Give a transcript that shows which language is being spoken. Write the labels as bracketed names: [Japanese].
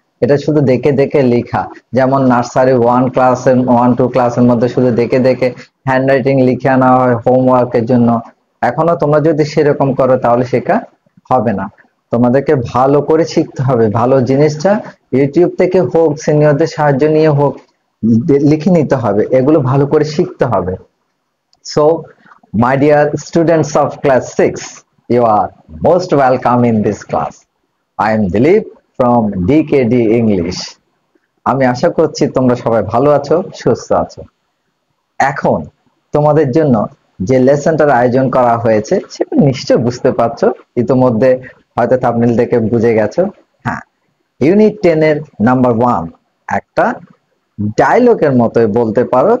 [Bangla] এটা শুধু দেখে দেখে লেখা, যেমন নার্সারি 1 2 ক্লাসের মধ্যে শুধু দেখে দেখে হ্যান্ড রাইটিং লিখে আনা হয় হোমওয়ার্কের জন্য। এখনো তোমরা যদি সেরকম করো তাহলে শেখা হবে না। তোমাদেরকে ভালো করে শিখতে হবে, ভালো জিনিসটা ইউটিউব থেকে হোক, সিনিয়রদের সাহায্য নিয়ে হোক, লিখে নিতে হবে, এগুলো ভালো করে শিখতে হবে। [English] So, my dear students of class 6, you are most welcome in this class. I am Dilip from DKD English. [Bangla] আমি আশা করছি তোমরা সবাই ভালো আছো, সুস্থ আছো। এখন তোমাদের জন্য যে লেসনটার আয়োজন করা হয়েছে সেটা নিশ্চয় বুঝতে পারছো, ইতোমধ্যে হয়তো থাম্বনেল দেখে বুঝে গেছো। হ্যাঁ, ইউনিট 10 এর নাম্বার 1 একটা ডায়লগের মতোই বলতে পারো।